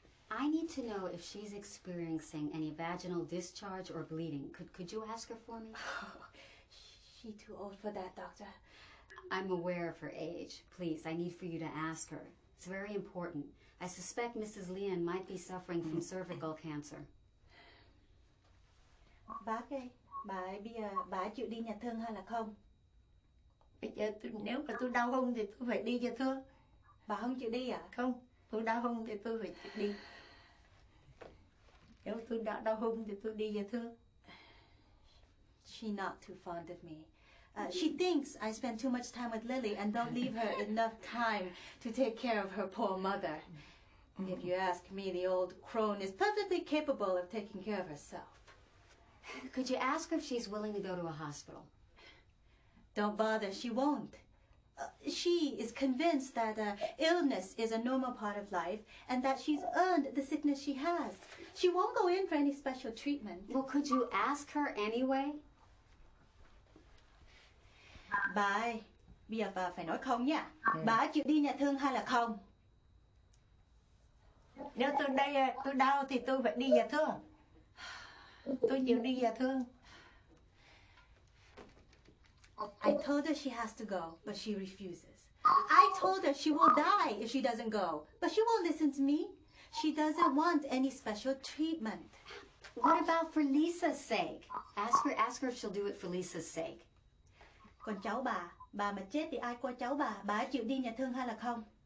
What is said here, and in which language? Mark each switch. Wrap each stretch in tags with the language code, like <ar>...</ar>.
<en>I need to know if she's experiencing any vaginal discharge or bleeding. Could you ask her for me? Oh, she's too old for that, doctor. I'm aware of her age. Please, I need for you to ask her. It's very important. I suspect Mrs. Lian might be suffering from cervical cancer.</en> <vi>Bác ơi, bây giờ bà chịu đi nhà thương hay là không? Bây giờ nếu mà tôi đau hông thì tôi phải đi nhà thương. Bà không chịu đi à? Không, tôi đau hông thì tôi phải đi. Nếu tôi đã đau hông thì tôi đi nhà thương.</vi> <en>She's not too fond of me. She thinks I spend too much time with Lily and don't leave her enough time to take care of her poor mother. If you ask me, the old crone is perfectly capable of taking care of herself. Could you ask her if she's willing to go to a hospital? Don't bother, she won't. She is convinced that illness is a normal part of life and that she's earned the sickness she has. She won't go in for any special treatment. Well, could you ask her anyway?</en> <vi>Bà ơi, bây giờ bà phải nói không nha. Bà chịu đi nhà thương hay là không? Nếu tôi đây tôi đau thì tôi phải đi nhà thương. Tôi chịu đi nhà thương.</vi> <en>I told her she has to go, but she refuses. I told her she will die if she doesn't go, but she won't listen to me. She doesn't want any special treatment. What about for Lisa's sake? Ask her if she'll do it for Lisa's sake.</en> <vi>Còn cháu bà mà chết thì ai coi cháu bà chịu đi nhà thương hay là không?</vi>